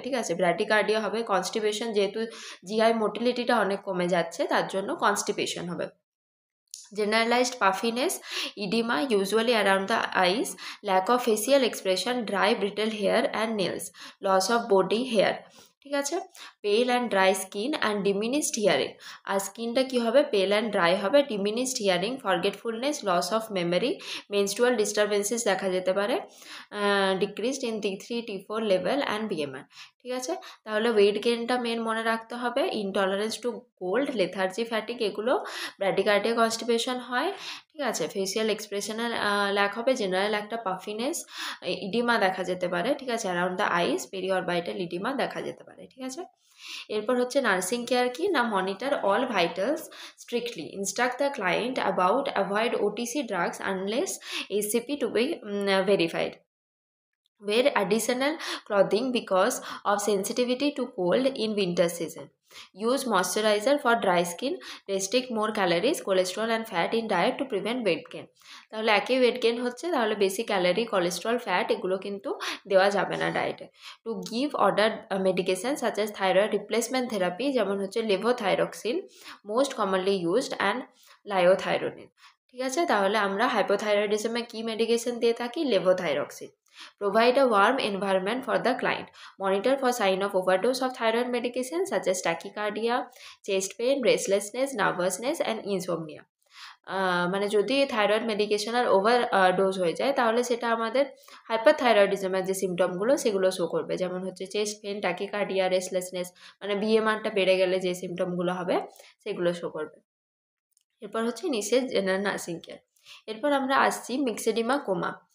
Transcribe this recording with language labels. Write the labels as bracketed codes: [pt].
[bn] ঠিক আছে, ব্র্যাডিকার্ডিয়া হবে, কনস্টিপেশন যেহেতু GI মোটিলিটিটা অনেক কমে যাচ্ছে তার জন্য কনস্টিপেশন হবে। [en] Generalized puffiness, edema usually around the eyes, lack of facial expression, dry brittle hair and nails, loss of body hair। ঠিক আছে, pale and dry skin and diminished hearing, [bn] আর স্কিনটা কী হবে, [en] pale and dry হবে, diminished hearing, forgetfulness, loss of memory, menstrual disturbances [bn] দেখা যেতে পারে, [en] Decreased in T3 T4 level and BMR। [bn] ঠিক আছে, তাহলে ওয়েট গেইনটা মেন মনে রাখতে হবে, intolerance two cold, lethargy, fatigue, এগুলো ব্র্যাডিকার্ডিয়া কনস্টিপেশন হয়। ঠিক আছে, ফেসিয়াল এক্সপ্রেশনের ল্যাক হবে, জেনারেল একটা পাফিনেস, ইডিমা দেখা যেতে পারে। ঠিক আছে, অ্যারাউন্ড দ্য আইস পেরিঅরবাইটাল ইডিমা দেখা যেতে পারে। ঠিক আছে, এরপর হচ্ছে নার্সিং কেয়ার কি না, [en] Monitor all vitals strictly, instruct the client about avoid OTC drugs unless ACP to be verified. Wear additional clothing because of sensitivity to cold in winter season. Use moisturizer for dry skin. Restrict more calories, cholesterol and fat in diet to prevent weight gain. [bn] তাহলে একই weight gain হচ্ছে, তাহলে বেশি calorie, cholesterol, fat এগুলো কিন্তু দেওয়া যাবে না ডায়েটে। [en] to give order medication such as thyroid replacement therapy, [bn] যেমন হচ্ছে [en] Levothyroxine most commonly used and liothyronine. [bn] ঠিক আছে, তাহলে আমরা হাইপোথাইরয়েডিজমে কী মেডিকেশন দিয়ে থাকি, levothyroxine. [en] Provide a warm environment for the client. Monitor for sign of overdose of thyroid medication such as tachycardia, chest pain, restlessness, nervousness and insomnia. [bn] মানে যদি thyroid মেডিকেশনের over dose হয়ে যায় তাহলে সেটা আমাদের হাইপারথাইরয়েডিজমের যে সিমটমগুলো সেগুলো শো করবে, যেমন হচ্ছে চেস্ট পেন, টাকিকার্ডিয়া, রেস্টলেসনেস, মানে বিএমআরটা বেড়ে গেলে যে সিমটমগুলো হবে সেগুলো শো করবে। এরপর হচ্ছে নিচের জেনারেল নার্সিং কেয়ার। এরপর আমরা আসছি মিক্সেডিমা কোমা।